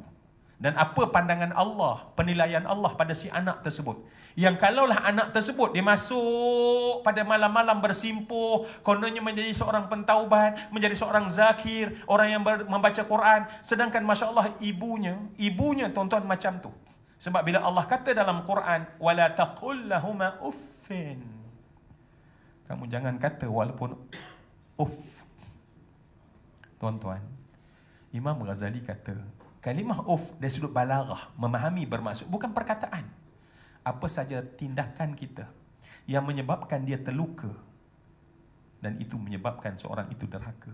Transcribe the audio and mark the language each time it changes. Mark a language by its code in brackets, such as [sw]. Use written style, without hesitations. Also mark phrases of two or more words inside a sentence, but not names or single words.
[ms] Dan apa pandangan Allah, penilaian Allah pada si anak tersebut? Yang kalaulah anak tersebut dia masuk pada malam-malam bersimpuh, kononnya menjadi seorang pentaubat, menjadi seorang zakir, orang yang membaca Quran, sedangkan [ar] ما شاء الله [ms] ibunya tuan-tuan macam tu. Sebab bila Allah kata dalam Quran, [ar] ولا تقل لهما أف, [ms] kamu jangan kata walaupun uff. Tuan-tuan, Imam Ghazali kata, kalimah uff dari sudut balaghah, memahami bermaksud, bukan perkataan. Apa saja tindakan kita yang menyebabkan dia terluka, dan itu menyebabkan seorang itu derhaka.